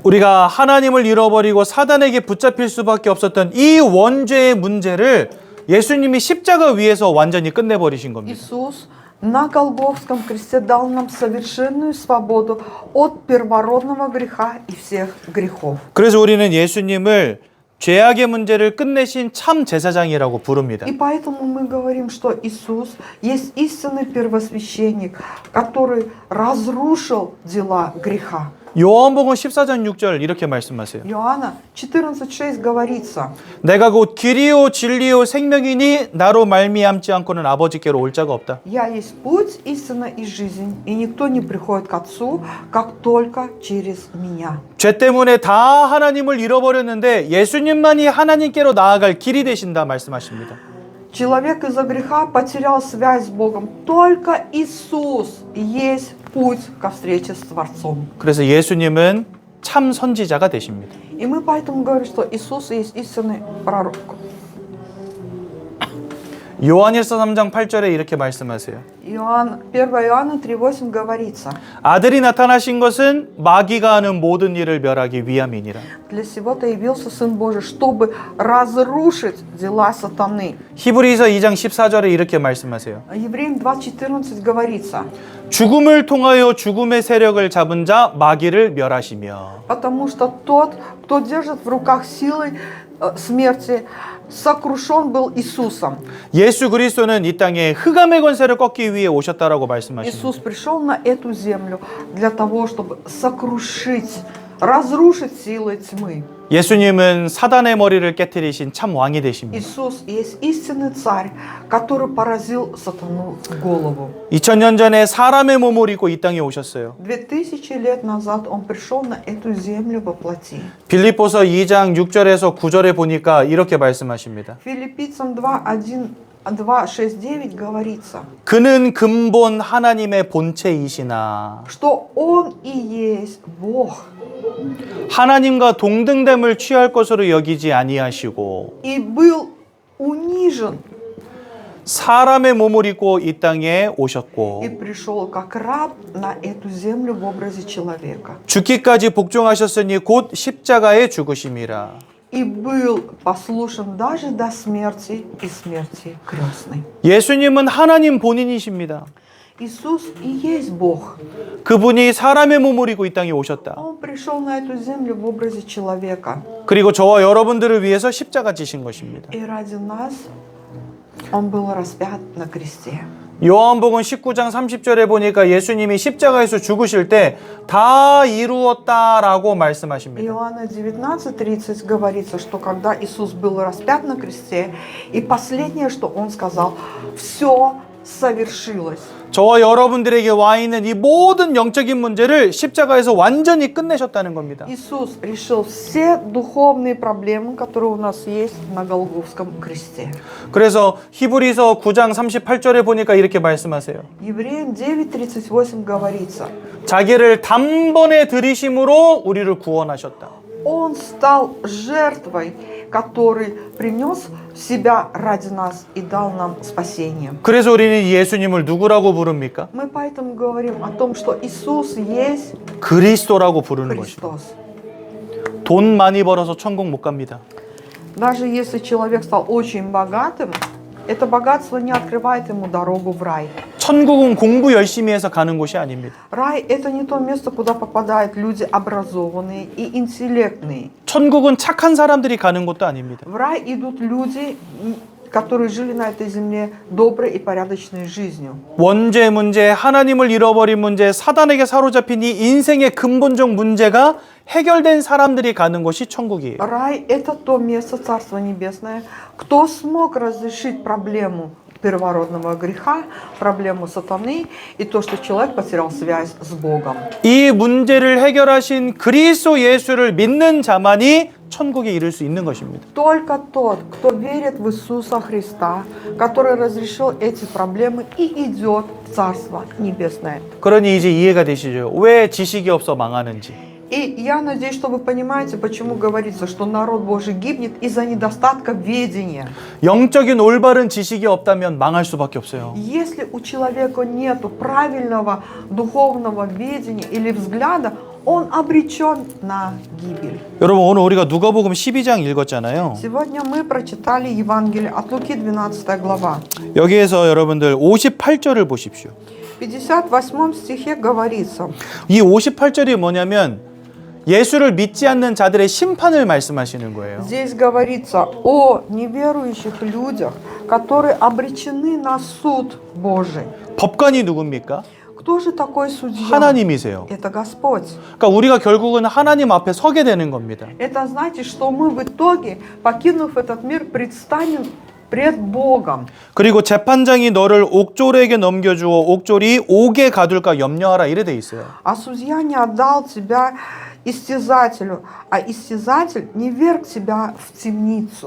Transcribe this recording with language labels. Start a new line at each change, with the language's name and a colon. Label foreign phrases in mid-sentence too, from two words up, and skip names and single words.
Korean: 우리가 하나님을 잃어버리고 사단에게 붙잡힐 수밖에 없었던 이 원죄의 문제를 예수님이 십자가 위에서 완전히 끝내버리신 겁니다.
Russian: Иисус на Голгофском кресте дал нам совершенную свободу от первородного греха и всех грехов.
Korean: 그래서 우리는 예수님을 죄악의 문제를 끝내신 참 제사장이라고 부릅니다.
Russian: И поэтому мы говорим, что Иисус есть истинный первосвященник, который разрушил дела греха.
Korean: 요한복음 14장 6절 이렇게 말씀하세요.
Russian: Иоанна 14:6 говорится:
Korean: 내가 곧 길이요 진리요 생명이니 나로 말미암지 않고는 아버지께로 올 자가 없다.
Russian: «Я есть путь, истина и жизнь, и никто не приходит к Отцу, как только через меня».
Korean: 죄 때문에 다 하나님을 잃어버렸는데 예수님만이 하나님께로 나아갈 길이 되신다 말씀하십니다.
Russian: Человек из-за греха потерял связь с Богом. Только Иисус есть путь ко встрече с Творцом.
Korean: 그래서 예수님은 참 선지자가 되십니다.
Russian: И мы поэтому говорим, что Иисус есть истинный пророк.
Korean: 요한일서 3장 8절에 이렇게 말씀하세요.
Russian: 1 Иоанна 3:8 говорится:
Korean: 아들이 나타나신 것은 마귀가 하는 모든 일을 멸하기 위함이니라.
Russian: «Для сего-то явился Сын Божий, чтобы разрушить дела сатаны».
Korean: 히브리서 2장 14절에 이렇게 말씀하세요.
Russian: Евреям 2:14 говорится:
Korean: 죽음을 통하여 죽음의 세력을 잡은 자 마귀를 멸하시며.
Russian: «Потому что тот, кто держит в руках силы смерти, сокрушен был Иисусом».
Korean: 예수 그리스도는 이 땅에 흑암의 권세를 꺾기 위해 오셨다라고 말씀하십니다.
Russian: Иисус пришел на эту землю для того, чтобы сокрушить, разрушить силы тьмы.
Korean: 예수님은 사단의 머리를 깨뜨리신 참 왕이 되십니다.
Russian: Иисус есть истинный царь, который поразил сатану в голову.
Korean: 2000년 전에 사람의 몸을 입고 이 땅에 오셨어요.
Russian: 2000 лет назад Он пришел на эту землю во плоти.
Korean: 빌립보서 2장 6절에서 9절에 보니까 이렇게 말씀하십니다.
Russian: Филиппийцам 2:6-9 говорится,
Korean: 그는 근본 하나님의 본체이시나
Russian: что Он и есть Бог,
Korean: 하나님과 동등됨을 취할 것으로 여기지 아니하시고
Russian: и был унижен,
Korean: 사람의 몸을 입고 이 땅에 오셨고
Russian: и пришел как раб на эту землю в образе человека.
Korean: 죽기까지 복종하셨으니 곧 십자가에 죽으심이라.
Russian: И был послушен даже до смерти и смерти крестной.
Korean: 예수님은 하나님 본인이십니다.
Russian: Иисус и есть Бог.
Korean: 그분이 사람의 몸을 입고 이 땅에 오셨다.
Russian: Он пришел на эту землю в образе человека.
Korean: 그리고 저와 여러분들을 위해서 십자가 지신 것입니다.
Russian: И ради нас Он был распят на кресте.
Korean: 요한복음 19장 30절에 보니까 예수님이 십자가에서 죽으실 때 다 이루었다라고 말씀하십니다.
Russian: Иоанна 19:30 говорится, что когда Иисус был распят на кресте, и последнее, что Он сказал: «Все совершилось».
Korean: 저와 여러분들에게 와 있는 이 모든 영적인 문제를 십자가에서 완전히 끝내셨다는 겁니다.
Russian: Иисус решил все духовные проблемы, которые у нас есть на Голгофском кресте.
Korean: 그래서 히브리서 9장 38절에 보니까 이렇게 말씀하세요.
Russian: Евреям 9:38 говорится:
Korean: 자기를 단번에 들이심으로 우리를 구원하셨다.
Russian: Он стал жертвой, который принес себя ради нас и дал нам спасение.
Korean: 그래서 우리는 예수님을 누구라고 부릅니까?
Russian: Мы поэтому говорим о том, что Иисус есть
Korean: 그리스도라고 부르는 것입니다.
Russian: Христос.
Korean: 돈 많이 벌어서 천국 못 갑니다.
Russian: Даже если человек стал очень богатым, это богатство не открывает ему дорогу в рай.
Korean: 천국은 공부 열심히 해서 가는 곳이 아닙니다.
Russian: Рай – это не то место, куда попадают люди образованные и интеллектные.
Korean: 천국은 착한 사람들이 가는 곳도 아닙니다.
Russian: В рай идут люди, которые жили на этой земле доброй и порядочной жизнью.
Korean: 원죄 문제, 하나님을 잃어버린 문제, 사단에게 사로잡힌 이 인생의 근본적 문제가 해결된 사람들이 가는 곳이 천국이에요.
Russian: Рай – это то место, Царство Небесное, кто смог разрешить проблему первородного греха, проблему сатаны и то, что человек потерял связь с Богом.
Korean: 이 문제를 해결하신 그리스도 예수를 믿는 자만이 천국에 이를 수 있는 것입니다.
Russian: Только тот, кто верит в Иисуса Христа, который разрешил эти проблемы и идет в Царство Небесное.
Korean: 그러니 이제 이해가 되시죠? 왜 지식이 없어 망하는지.
Russian: И я надеюсь, что вы понимаете, почему говорится, что народ Божий гибнет из-за недостатка ведения.
Korean: 영적인 올바른 지식이 없다면 망할 수밖에 없어요.
Russian: Если у человека нет правильного духовного ведения или взгляда, он обречен на гибель.
Korean: 여러분 오늘 우리가 누가복음 12장 읽었잖아요.
Russian: Сегодня мы прочитали Евангелие от Луки, 12 глава.
Korean: 여기에서 여러분들 58절을 보십시오.
Russian: В 58 стихе говорится,
Korean: 이 58절이 뭐냐면 예수를 믿지 않는 자들의 심판을 말씀하시는 거예요.
Russian: здесь говорится о неверующих людях, которые обречены на суд Божий.
Korean: 법관이 누굽니까?
Russian: Кто же такой судья?
Korean: 하나님이세요.
Russian: Это Господь.
Korean: 그러니까 우리가 결국은 하나님 앞에 서게 되는 겁니다.
Russian: Это значит, что мы в итоге, покинув этот мир, предстанем пред Богом.
Korean: 그리고 재판장이 너를 옥졸에게 넘겨주어 옥졸이 옥에 가둘까 염려하라 이래 돼 있어요.
Russian: А судья не отдал тебя истязателю, а истязатель не верг тебя в темницу.